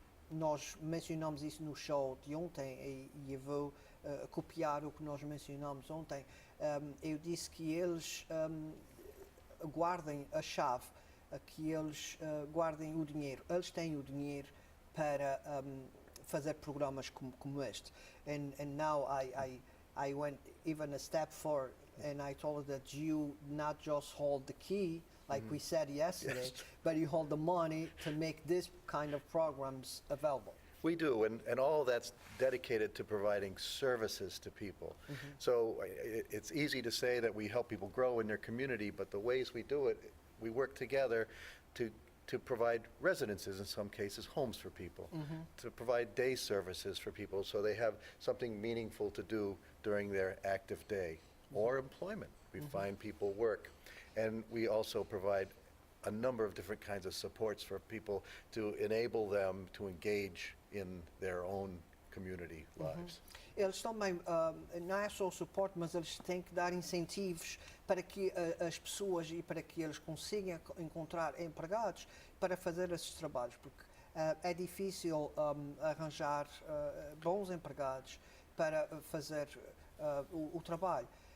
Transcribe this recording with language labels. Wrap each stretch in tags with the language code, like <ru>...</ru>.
<pt>nós mencionamos isso no show de ontem e eu vou copiar o que nós mencionamos ontem. Eu disse que eles guardem a chave, que eles guardem o dinheiro. Eles têm o dinheiro para fazer programas como este.</pt> <en>And now I went even a step forward and I told her that you not just hold the key, like we said yesterday, Yes. but you hold the money to make this kind of programs available. We do, and all that's dedicated to providing services to people. So it's easy to say that we help people grow in their community, but the ways we do it, we work together to provide residences, in some cases, homes for people, to provide day services for people so they have something meaningful to do during their active day, or employment. We find people work. And we also provide a number of different kinds of supports for people to enable them to engage in their own community lives.</en> <pt>Eles também, não é só o suporte, mas eles têm que dar incentivos para que as pessoas e para que eles consigam encontrar empregados para fazer esses trabalhos, porque é difícil arranjar bons empregados para fazer o trabalho.</pt>